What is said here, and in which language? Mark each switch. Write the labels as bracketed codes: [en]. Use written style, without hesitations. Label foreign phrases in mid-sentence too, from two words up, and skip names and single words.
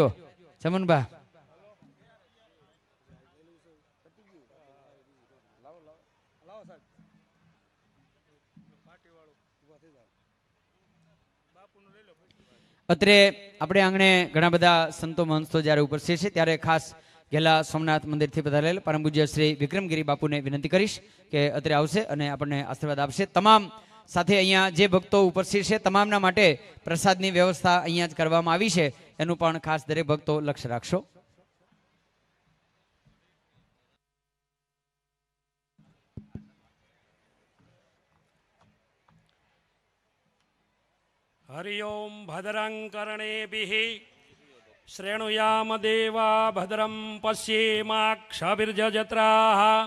[gu] ચમનભા અત્રે આપણે આંગણે ઘણા બધા સંતો મહંતો જ્યારે ઉપસ્થિત છે ત્યારે ખાસ ગેલા સોમનાથ મંદિરથી પધારેલ પરમ પૂજ્ય શ્રી વિક્રમગીરી બાપુને વિનંતી કરીશ કે અત્રે આવશે અને આપણને આશીર્વાદ આપશે. તમામ સાથે અહીંયા જે ભક્તો ઉપસ્થિત છે તમામના માટે પ્રસાદની વ્યવસ્થા અહીંયા જ કરવામાં આવી છે, એનું પણ ખાસ દરેક ભક્તો લક્ષ્ય રાખશો. [sa] हरि ओम भद्रं कर्णेभिः श्रेणुयाम देवा भद्रं पश्येमाक्षभिर्जत्राः